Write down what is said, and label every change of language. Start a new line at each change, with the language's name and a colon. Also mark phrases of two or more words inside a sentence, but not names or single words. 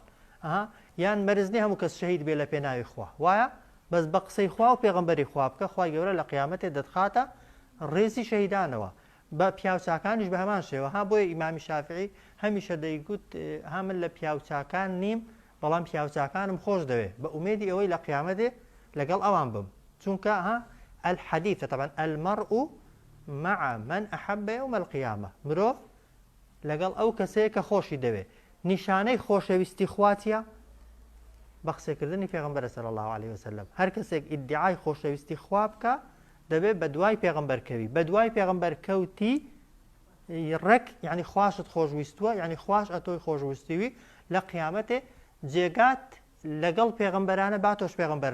Central Kurdish: یان مەرزنی هەموو کەس شەهید بێ لە پێناوی خوا وایە بەس بە قسەی خوا و پێغمبەری خوا بکە خوای گەورە لە قیامەتێ دەخاتە ڕێزی شەهیدانەوە بە پیاوچاکانیش بە هەمان شێوە بۆیە ئیمامی شافعی هەمیشە دەیگوت من لە پیاوچاکان نیم بەڵام پیاوچاکانم خۆش دەوێت بە ئومێدی ئەوەی لە قیامەتێ لەگەڵ ئەوان بم چونکە الحەدیث طبعا
Arabic: المرء مع من أحب يوم القيامة
Central Kurdish: مرۆڤ لەگەڵ ئەو کەسەیە کە خۆشی دەوێت نیشانەی خۆشەویستی خواتیە بە قسەکردنی پێغمبەر
Arabic: صلی الله عليه وسلم
Central Kurdish: هەر کەسێک ئیدعای خۆشەویستی خوا بکە دەبێت بە دوای پێغمبەر کەوی بە دوای پێغمبەر کەوتی ڕێک یعنی خواشت خۆشویستووە یعنی خوش ئەتۆی خۆشویستیوی لە قیامەتێ جێگات لەگەڵ پێغمبەرانە با تۆش پێغمبەر